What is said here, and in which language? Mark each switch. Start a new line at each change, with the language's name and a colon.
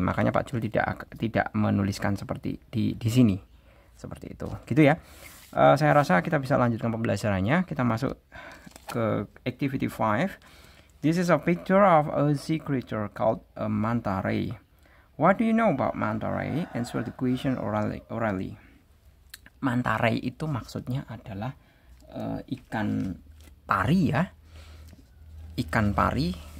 Indonesian: Makanya Pak Jul tidak menuliskan seperti di sini. Seperti itu. Gitu ya. Saya rasa kita bisa lanjutkan pembelajarannya. Kita masuk ke activity 5.
English: This is a picture of a sea creature called a manta ray. What do you know about manta ray? Answer the question orally.
Indonesian: Manta ray itu maksudnya adalah ikan pari ya. Ikan pari.